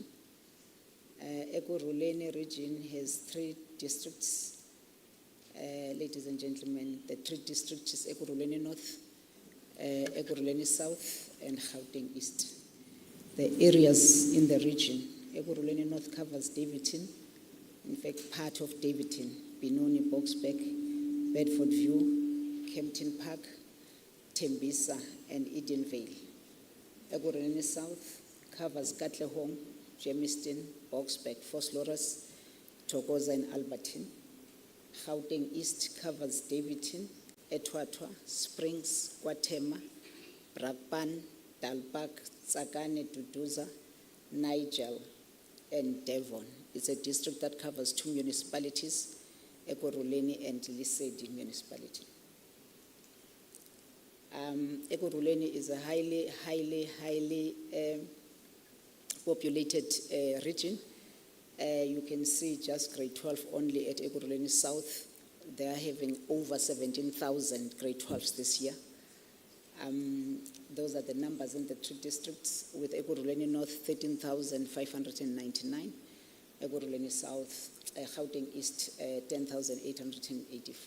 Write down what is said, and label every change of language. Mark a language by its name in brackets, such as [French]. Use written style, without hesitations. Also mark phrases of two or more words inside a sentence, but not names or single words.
[English] Ekurhuleni region has 3 districts. Ladies and gentlemen, the 3 districts is Ekurhuleni North, Ekurhuleni South, and Gauteng East. The areas in the region, Ekurhuleni North covers Davidton, in fact part of Davidton, Benoni, Boksburg, Bedford View, Kempton Park, Tembisa, and Edenvale. Ekurhuleni South covers Katlehong, Germiston, Boksburg, Vosloorus, Thokoza, and Alberton. Gauteng East covers Davidton, Etwatwa, Springs, Kwatema, Brakpan, Dalpark, Tsakane, Duduza, Nigel, and Devon. It's a district that covers 2 municipalities, Ekurhuleni and Lesedi municipality. Ekurhuleni is a highly populated region. You can see just grade 12 only at Ekurhuleni South. They are having over 17,000 grade 12s this year. Those are the numbers in the 2 districts, with Ekurhuleni North 13,599, Ekurhuleni South, Gauteng East 10,885.